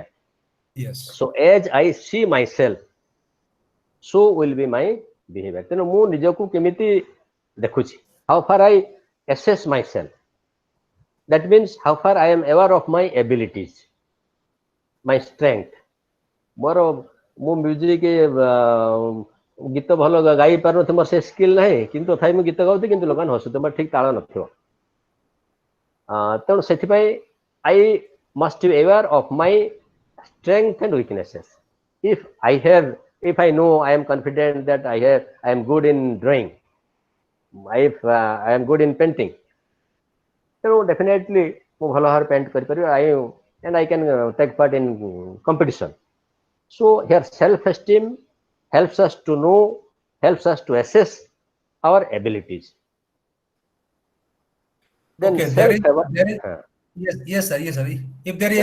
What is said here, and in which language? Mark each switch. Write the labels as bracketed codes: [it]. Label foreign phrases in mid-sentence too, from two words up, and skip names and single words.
[en] Yes. So as I see myself, so will be my behavior. [or] ତେଣୁ ମୁଁ ନିଜକୁ କେମିତି ଦେଖୁଛି. [en] How far I assess myself. That means how far I am aware of my abilities, my strength. [or] ମୋର ମୁଁ ମ୍ୟୁଜିକ୍ ଗୀତ ଭଲ ଗାଇ ପାରୁନଥିବ, ମୋର ସେ ସ୍କିଲ୍ ନାହିଁ, କିନ୍ତୁ ତଥାପି ମୁଁ ଗୀତ ଗାଉଥିଲି କିନ୍ତୁ ଲୋକମାନେ ହସୁଥିବେ, ମୋର ଠିକ ତାଳ ନଥିବ। ତେଣୁ ସେଥିପାଇଁ [en] I must be aware of my strength and weaknesses. If I have If I know, I am confident that I am good in drawing. If I am good in painting, so definitely [or] ମୁଁ ଭଲ ଭାବରେ [en] paint କରିପାରିବି, and I can take part in competition. So here self-esteem helps us to know, helps us to assess our abilities. Then Okay, there is, yes, sir, yes, sir. If there is